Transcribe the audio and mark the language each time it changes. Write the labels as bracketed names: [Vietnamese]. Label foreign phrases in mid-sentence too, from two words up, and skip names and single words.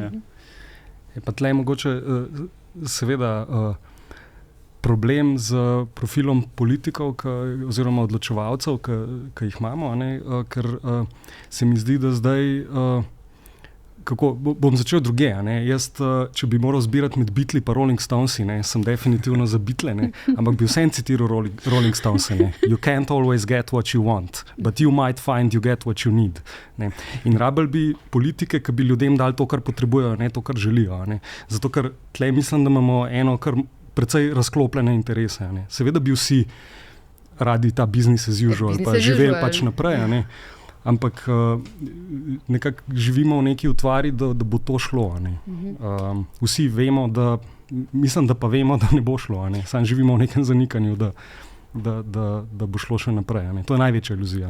[Slovenian] Je pa tle mogoče seveda problem z profilom politikov oziroma odločevalcev, ki jih imamo, ker se mi zdi, da zdaj bom začel druge. Jaz, če bi moral zbirati med Beatli pa Rolling Stonesi, sem definitivno za Beatle, ampak bi vsem citiral Rolling Stonesi. [English] You can't always get what you want, but you might find you get what you need. [Slovenian] In rabili bi politike, ki bi ljudem dali to, kar potrebujejo, ne to, kar želijo. Zato, ker tle mislim, da imamo eno kar precej razklopljene interese. Seveda bi vsi radi ta [English] business as usual, [Slovenian] pa živeli pač naprej. Ampak nekako živimo v neki utvari, da bo to šlo. Vsi vemo, mislim, da pa vemo, da ne bo šlo. Samo živimo v nekem zanikanju, da bo šlo še naprej. To je največja iluzija.